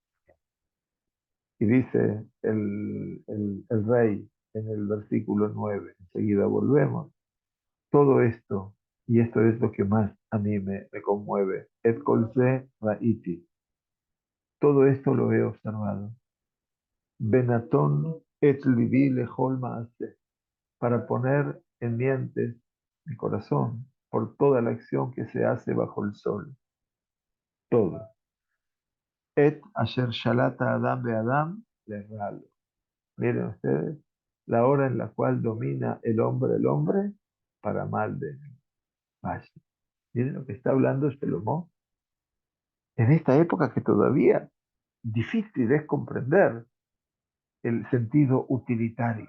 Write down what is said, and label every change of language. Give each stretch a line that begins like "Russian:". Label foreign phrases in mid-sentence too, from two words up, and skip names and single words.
Spanish: Y dice el rey en el versículo 9, enseguida volvemos, todo esto, y esto es lo que más a mí me conmueve,
Hebrew: את כל זה ראיתי,
Spanish: todo esto lo he observado.
Hebrew: ונתון את לבי לכל מעשה,
Spanish: para poner en mientes mi corazón por toda la acción que se hace bajo el sol. Todo.
Hebrew: עת אשר שלט אדם באדם לרע לו.
Spanish: Miren ustedes, la hora en la cual domina el hombre para mal de él. Vaya. Miren lo que está hablando Salomón en esta época que todavía difícil es comprender el sentido utilitario.